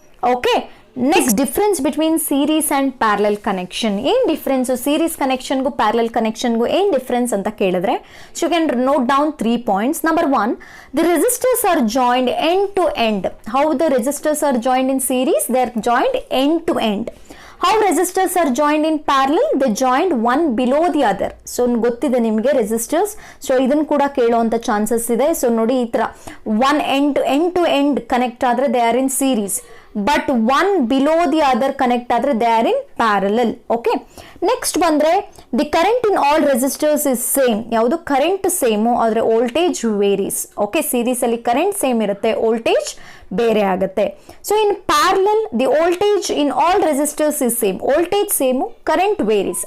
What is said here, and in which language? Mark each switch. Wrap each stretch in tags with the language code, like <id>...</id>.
<en>Okay, next difference between series and parallel connection.</en> <kn>ಏನು difference series ಕನೆಕ್ಷನ್ಗೂ parallel ಕನೆಕ್ಷನ್ಗೂ ಏನು difference ಅಂತ ಕೇಳಿದ್ರೆ,</kn> <en>So you can note down 3 points. Number 1, the resistors are joined end to end. How the resistors are joined in series, they are joined end to end. How resistors are joined in parallel, they joined one below the other.</en> <kn>So ಗೊತ್ತಿದೆ ನಿಮಗೆ resistors, so ಇದನ್ನು ಕೂಡ ಕೇಳುವಂಥ chances ಇದೆ. So ನೋಡಿ ಈ ಥರ</kn> <en>one end to end</en> <kn>connect ಆದರೆ</kn> <en>they are in series, but one below the other connect ಆದರೆ they are in parallel. Okay, next ಬಂದರೆ the current in all resistors is same.</en> <kn>ಯಾವುದು ಕರೆಂಟ್ ಸೇಮು ಆದರೆ voltage varies. Okay, ಸೀರೀಸಲ್ಲಿ current same ಇರುತ್ತೆ, voltage ಬೇರೆ ಆಗುತ್ತೆ.</kn> <en>So in parallel the voltage in all resistors is same, voltage same, current varies.</en>